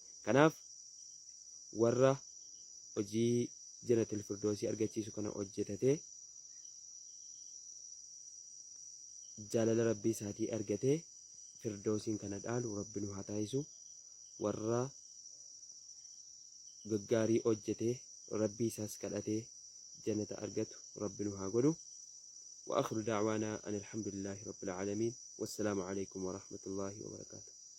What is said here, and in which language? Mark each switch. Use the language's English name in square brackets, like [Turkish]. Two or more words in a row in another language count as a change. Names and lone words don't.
[Oromo] Kanaaf warra hojii jannatul firdoosii argachiisu kana hojjetatee jaalala rabbii isaatii argatee firdoosin kana dhaalu rabbi nu haa taasisu. Warra gaggaarii hojjetee rabbii isaas kadhatee jannata argatu rabbi nu haa godhu. [Arabic] وآخر دعوانا أن الحمد لله رب العالمين والسلام عليكم ورحمة الله وبركاته.